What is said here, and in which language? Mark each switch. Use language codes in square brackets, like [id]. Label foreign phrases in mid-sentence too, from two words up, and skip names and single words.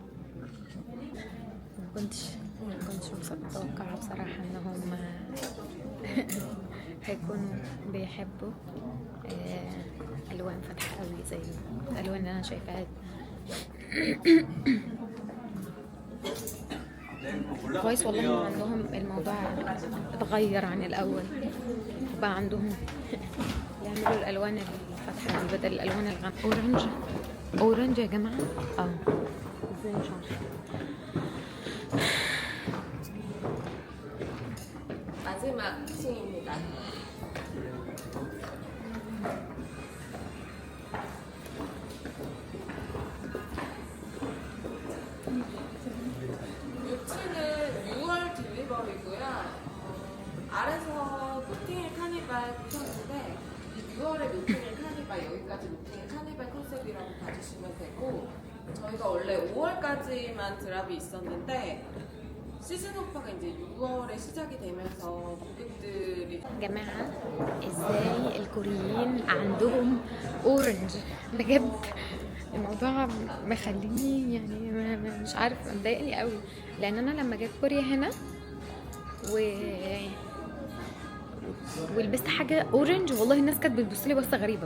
[ar] ما كنتش متوقعه بصراحه ان هم هيكونوا بيحبوا الوان فاتحه قوي زي الالوان اللي انا شايفاها. كويس والله عندهم الموضوع اتغير عن الاول، وبقى عندهم يعملوا الالوان الفاتحه دي بدل الالوان الغامقه. اورنج، اورنج يا جماعه. ازاي مش عارفه. [ko] 마지막 층입니다. 아래서 노팅힐 카니발 보셨는데 6월에 노팅힐 카니발, 여기까지 노팅힐 카니발 컨셉이라고 봐주시면 되고, 저희가 원래 5월까지만 드랍이 있었는데 시즌 오파가 이제 6월에 시작이 되면서 고객들이 [ar] جماعة ازاي الكوريين عندهم اورنج بجد؟ الموضوع مخليني يعني مش عارفه، مضايقني قوي. لان انا لما جيت كوريا هنا ولبست حاجه اورنج، والله الناس كانت بتبص لي بصه غريبه.